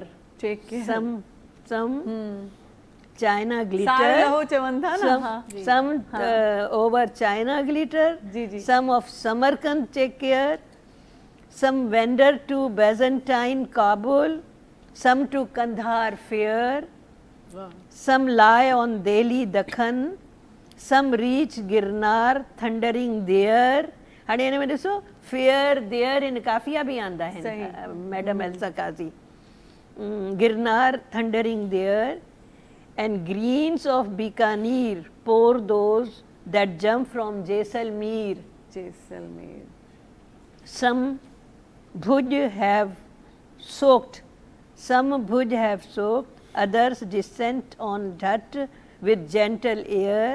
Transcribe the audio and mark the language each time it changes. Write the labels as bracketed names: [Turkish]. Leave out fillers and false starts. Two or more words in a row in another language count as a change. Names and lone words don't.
[English] Some China glitter, some over China glitter, some of Samarkand take care, some wander to Byzantine Kabul, some to Kandahar fair, some lie on Delhi Dakhan, some reach Girnar thundering there. [Sindhi] हाणे हिन में ॾिसो [English] fair there [Sindhi] इन काफ़िया बि आंदा आहिनि मैडम एल्सा काज़ी गिरनार [English] thundering there and greens of Bikaner pour those that jump from Jaisalmer. Some Bhuj have soaked, others descent on Dhat with gentle air.